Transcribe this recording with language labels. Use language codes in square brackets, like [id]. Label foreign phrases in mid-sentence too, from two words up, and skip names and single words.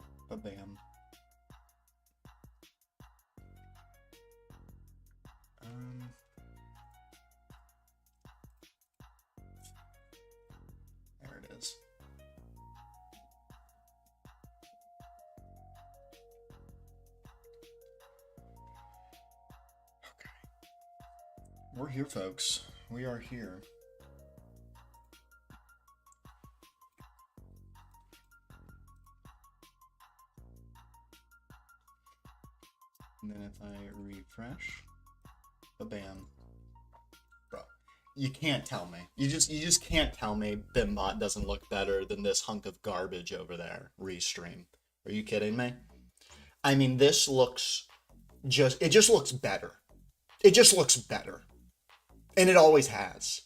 [en] Ba-bam. There it is. Okay. We're here, folks. We are here. And then if I refresh, ba-bam. Bro, you can't tell me. You just can't tell me Bimbot doesn't look better than this hunk of garbage over there, Restream. Are you kidding me? I mean, this looks it just looks better. It just looks better. And it always has.